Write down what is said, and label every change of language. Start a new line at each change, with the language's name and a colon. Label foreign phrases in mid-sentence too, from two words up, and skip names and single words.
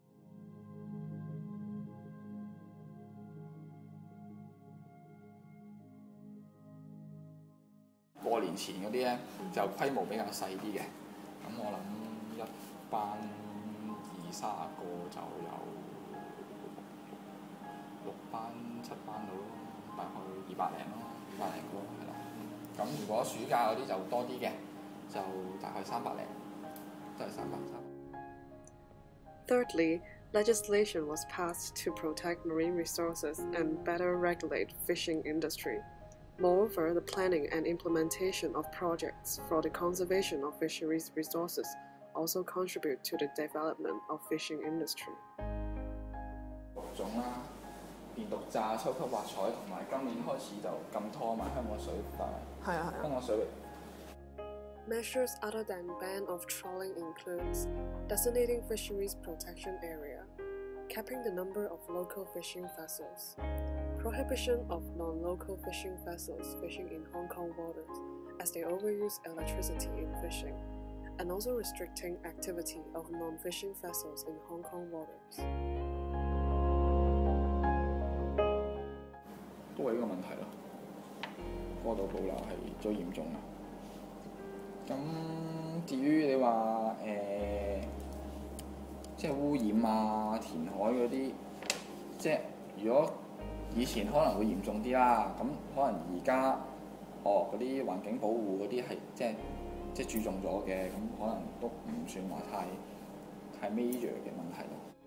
Cantonese: 過年前嗰啲咧就規模比較細啲嘅，咁我諗一班20-30個就有6班7班到咯，大概200零咯，200零個係啦。咁如果暑假嗰啲就多啲嘅，就大概300零，都係300。
English: Thirdly, legislation was passed to protect marine resources and better regulate fishing industry. Moreover, the planning and implementation of projects for the conservation of fisheries resources also contribute to the development of fishing industry.
Cantonese: 6 種啦，電毒炸、抽級滑彩，同埋今年開始就禁拖埋香港水域。香港水域。
English: Measures other than ban of trawling includes designating fisheries protection area, capping the number of local fishing vessels, prohibition of non-local fishing vessels fishing in Hong Kong waters as they overuse electricity in fishing, and also restricting activity of non-fishing vessels in Hong Kong waters.
Cantonese: 都係呢個問題咯，過度捕撈係最嚴重嘅。咁至於你話即係污染啊、填海嗰啲，即係如果以前可能會嚴重啲啦，咁可能而家嗰啲環境保護嗰啲係即係注重咗嘅，咁可能都唔算話太 major 嘅問題咯。